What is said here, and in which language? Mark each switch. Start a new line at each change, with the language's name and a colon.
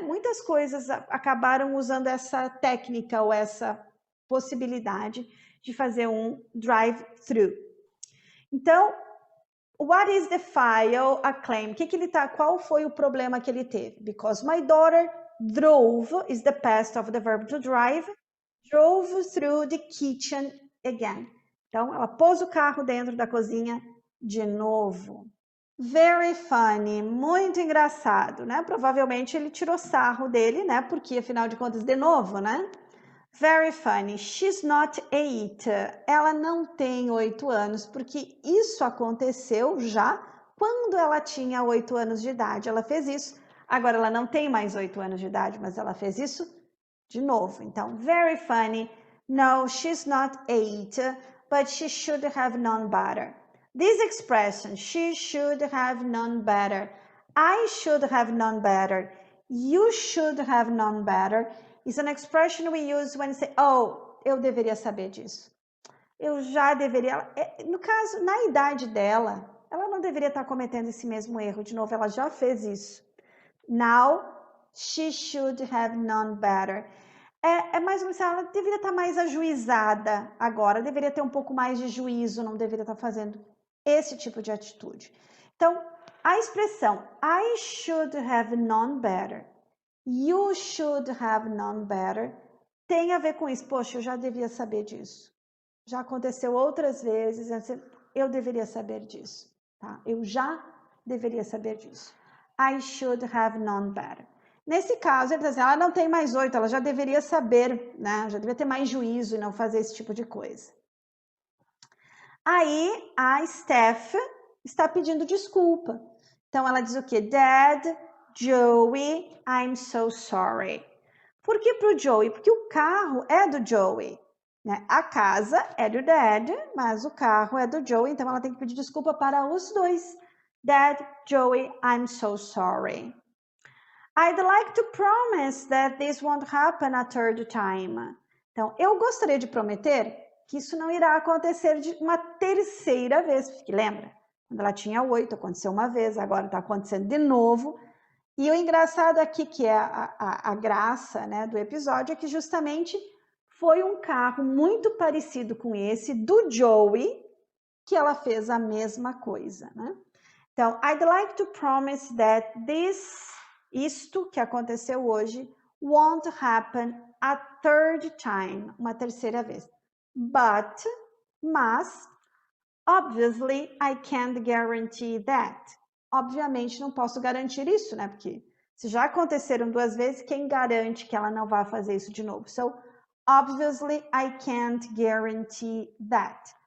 Portuguese: Muitas coisas acabaram usando essa técnica ou essa possibilidade de fazer um drive-thru. Então,
English: what is the file a claim?
Portuguese: Qual foi o problema que ele teve?
English: Because my daughter drove is the past of the verb to drive. Drove through the kitchen again.
Portuguese: Então, ela pôs o carro dentro da cozinha de novo.
English: Very funny,
Portuguese: muito engraçado, né? Provavelmente ele tirou sarro dele, né? Porque, afinal de contas, de novo, né?
English: Very funny. She's not 8.
Portuguese: Ela não tem 8 anos, porque isso aconteceu já quando ela tinha 8 anos de idade. Ela fez isso. Agora ela não tem mais 8 anos de idade, mas ela fez isso de novo. Então,
English: very funny. No, she's not 8, but she should have known better. This expression, she should have known better, I should have known better, you should have known better, is an expression we use when say,
Portuguese: oh, eu deveria saber disso. Eu já deveria... No caso, na idade dela, ela não deveria estar cometendo esse mesmo erro. De novo, ela já fez isso.
English: Now, she should have known better.
Portuguese: É mais ou menos, ela deveria estar mais ajuizada agora, deveria ter um pouco mais de juízo, não deveria estar fazendo esse tipo de atitude. Então, a expressão
English: I should have known better,
Portuguese: you should have known better, tem a ver com isso. Poxa, eu já devia saber disso. Já aconteceu outras vezes, eu deveria saber disso. Tá? Eu já deveria saber disso.
English: I should have known better.
Portuguese: Nesse caso, ele está dizendo, ela não tem mais 8, ela já deveria saber, né? Já deveria ter mais juízo e não fazer esse tipo de coisa. Aí, a Steph está pedindo desculpa. Então, ela diz o quê?
English: Dad, Joey, I'm so sorry.
Portuguese: Por que para o Joey? Porque o carro é do Joey. Né? A casa é do Dad, mas o carro é do Joey, então ela tem que pedir desculpa para os dois.
English: Dad, Joey, I'm so sorry. I'd like to promise that this won't happen a third time.
Portuguese: Então, eu gostaria de prometer que isso não irá acontecer de uma terceira vez, porque lembra? Quando ela tinha 8, aconteceu uma vez, agora está acontecendo de novo. E o engraçado aqui, que é a graça, né, do episódio, é que justamente foi um carro muito parecido com esse do Joey que ela fez a mesma coisa, né?
English: Então, I'd like to promise that
Portuguese: isto que aconteceu hoje
English: won't happen a third time,
Portuguese: uma terceira vez.
English: Mas, obviously, I can't guarantee that.
Portuguese: Obviamente, não posso garantir isso, né? Porque se já aconteceram 2 vezes, quem garante que ela não vai fazer isso de novo?
English: So, obviously, I can't guarantee that.